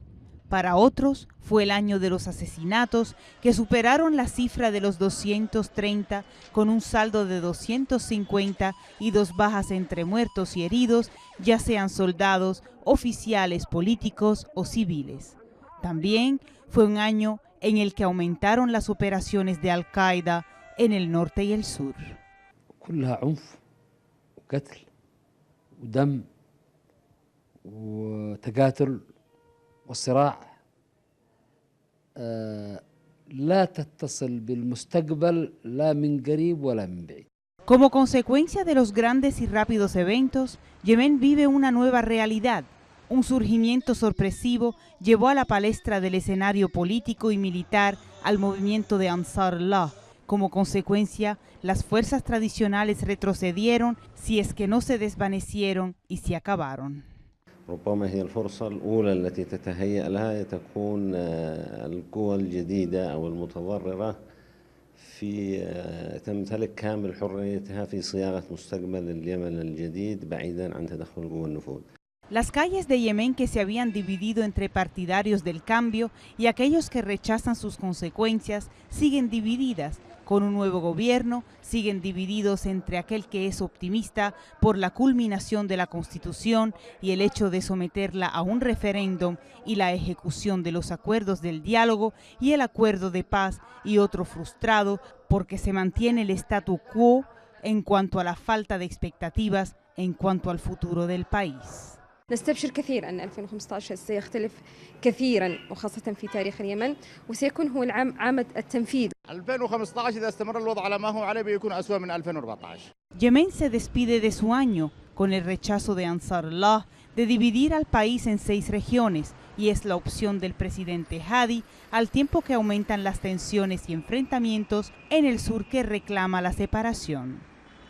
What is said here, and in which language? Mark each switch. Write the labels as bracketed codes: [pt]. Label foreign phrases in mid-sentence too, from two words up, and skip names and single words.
[es] Para otros fue el año de los asesinatos que superaron la cifra de los 230 con un saldo de 250 y 2 bajas entre muertos y heridos, ya sean soldados, oficiales políticos o civiles. También fue un año en el que aumentaron las operaciones de Al-Qaeda en el norte y el sur. [ar] كلها عنف وقتل ودم وتقاتل والصراع لا تتصل بالمستقبل لا من قريب ولا من بعيد. [es] Como consecuencia de los grandes y rápidos eventos, Yemen vive una nueva realidad. Un surgimiento sorpresivo llevó a la palestra del escenario político y militar al movimiento de Ansar Allah. Como consecuencia, las fuerzas tradicionales retrocedieron, si es que no se desvanecieron y se acabaron. [ar] ربما هي الفرصة الأولى التي تتهيأ لها تكون القوى الجديدة أو المتضررة تمتلك كامل حريتها في صياغة مستقبل اليمن الجديد بعيدا عن تدخل قوى النفوذ. [es] Las calles de Yemen, que se habían dividido entre partidarios del cambio y aquellos que rechazan sus consecuencias, siguen divididas. Con un nuevo gobierno, siguen divididos entre aquel que es optimista por la culminación de la Constitución y el hecho de someterla a un referéndum y la ejecución de los acuerdos del diálogo y el acuerdo de paz, y otro frustrado porque se mantiene el statu quo en cuanto a la falta de expectativas en cuanto al futuro del país. [ar] نستبشر كثير أن 2015 سيختلف كثيرا وخاصة في تاريخ اليمن، وسيكون هو العام عام التنفيذ. 2015 إذا استمر الوضع على ما هو عليه بيكون أسوأ من 2014. [es] Yemen se despide de su año con el rechazo de Ansar Allah de dividir al país en 6 regiones, y es la opción del presidente Hadi, al tiempo que aumentan las tensiones y enfrentamientos en el sur que reclama la separación.